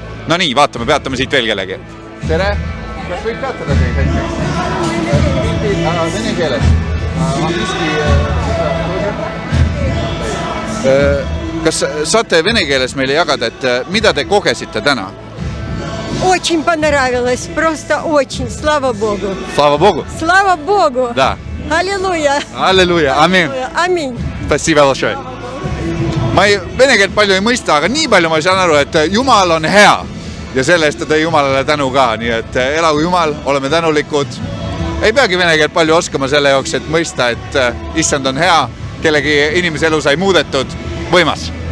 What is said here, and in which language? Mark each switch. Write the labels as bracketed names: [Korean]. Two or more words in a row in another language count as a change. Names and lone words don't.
[Estonian] No nii, peatame siit veel kellegi. Tere! Kas võib peatada teid hetkeks? Vene keeles. Kas saate vene keeles meile jagada, et mida te kogesite täna? [Russian] Очень понравилось, просто очень, слава Богу. Слава Богу? Слава Богу. Да. Аллилуйя. Аллилуйя, амин. Аминь. Спасибо большое. [Estonian] Ma vene keelt palju ei mõista, aga nii palju ma saan aru, et Jumal on hea ja selle eest ta tõi Jumalale tänu ka, nii et elagu Jumal, oleme tänulikud. Ei peagi vene keelt palju oskama selle jaoks, et mõista, et issand on hea, kellegi inimese elu sai muudetud, võimas.